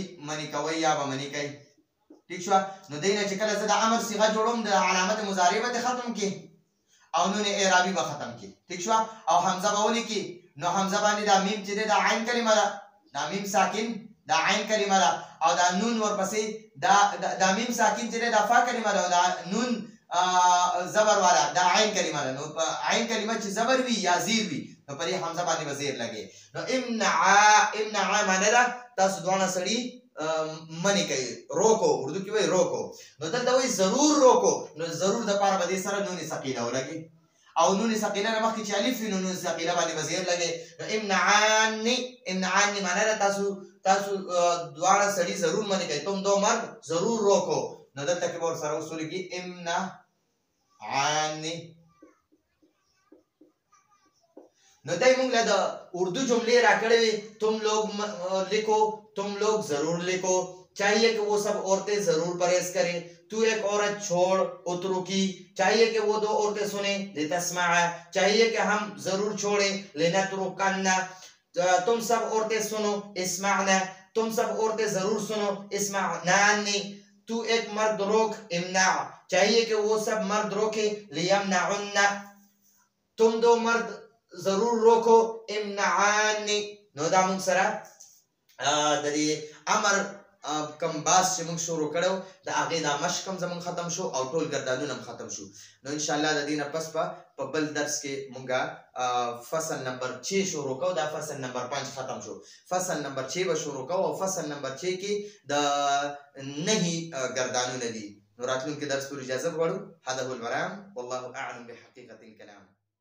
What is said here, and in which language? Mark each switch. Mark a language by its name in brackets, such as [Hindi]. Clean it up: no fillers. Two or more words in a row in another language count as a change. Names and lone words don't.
[Pashto] منی کوي یا به منی کوي ٹھیک شو نو دینه چې کله زه د امر صيغه جوړوم د علامت مضارع به ختم کی او نون اعرابي به ختم کی ٹھیک شو او حمزه به ولي کی نو حمزه باندې دا میم چې دا عین کلمه ده دا میم ساکن دا عین کلمه ده او دا نون ورپسې دا میم ساکن چې دا فا کلمه ده دا نون زبر والا دا عین کلمه ده نو عین کلمه چې زبر وی یا زیر وی نو پرې حمزه باندې وزیر لګي نو امنع معنی دا تاسو دوه سړي منی کوي روکو اردو کې وایي روکو نو دلته وایي [Urdu] ضرور روکو [Pashto] نو ضرور د پاره به دې سره نون ثقيله ولګي او نون ثقيله نه مخکې چې الف وي نو نون ثقيله باندې به زیر لګي نو امنعني معنی ده تاسو دواړه سړي ضرور منی کوي [Urdu] تم دو مرد ضرور روکو [Pashto] نو دلته کې به ورسره وصولېږي امنعني نو دای مونږ له د اردو جملے راکړې وي [Urdu] تم لوگ لکھو تم لوگ ضرور لکھو چاہیے کہ وہ سب عورتیں ضرور پرہیز کریں تو ایک عورت چھوڑ اترو کی چاہیے کہ وہ دو عورتیں سنیں لتسمع چاہیے کہ ہم ضرور چھوڑیں لنترکنا تم سب عورتیں سنو اسمعنا تم سب عورتیں ضرور سنو اسمعنانی تو ایک مرد روک امنع چاہیے کہ وہ سب مرد [Pashto] روکے لیمنعنا [Urdu] تم دو مرد ضرور روکو [Pashto] امنعانی نو دا مونږ سره د دې امر کم باس چې مونږ شروع کړو د هغې دا مشق هم زمونږ ختم شو او ټول ګردانونه هم ختم شو نو انشاءالله د دې نه پس په بل درس کې مونږ فصل نمبر 6 شروع کوو دا فصل نمبر 5 ختم شو فصل نمبر 6 به شروع کوو او فصل نمبر 6 کې د نهي ګردانونه دي نو راتلونکي درس پورې اجازه غواړو [Arabic] هذا هو المرام والله اعلم بحقيقة الكلام